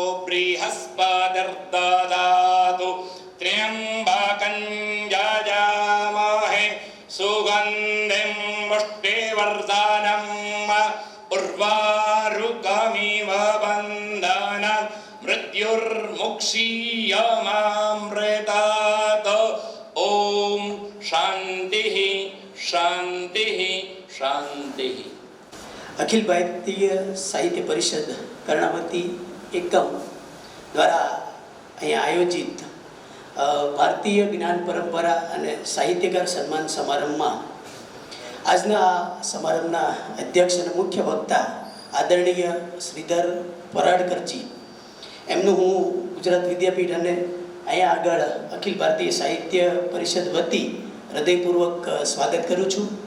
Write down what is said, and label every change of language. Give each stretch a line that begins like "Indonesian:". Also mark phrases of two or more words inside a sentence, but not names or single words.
Sanskrit: बृहस्पतिर्ददातु त्र्यम्बकं यजामहे सुगन्धिं पुष्टिवर्धनम् उर्वारुकमिव बन्धनात् मृत्युर्मुक्षीयमामृतात्। ॐ शान्तिः शान्तिः शान्तिः।
Gujarati: અખિલ ભારતીય સાહિત્ય પરિષદ કર્ણાવતી એકમ દ્વારા અહીંયા આયોજિત ભારતીય જ્ઞાન પરંપરા અને સાહિત્યકાર સન્માન સમારંભમાં આજના સમારંભના અધ્યક્ષ અને મુખ્ય વક્તા આદરણીય શ્રીધર પરાડકરજી એમનું હું ગુજરાત વિદ્યાપીઠ અને અહીંયા આગળ અખિલ ભારતીય સાહિત્ય પરિષદ વતી હૃદયપૂર્વક સ્વાગત કરું છું.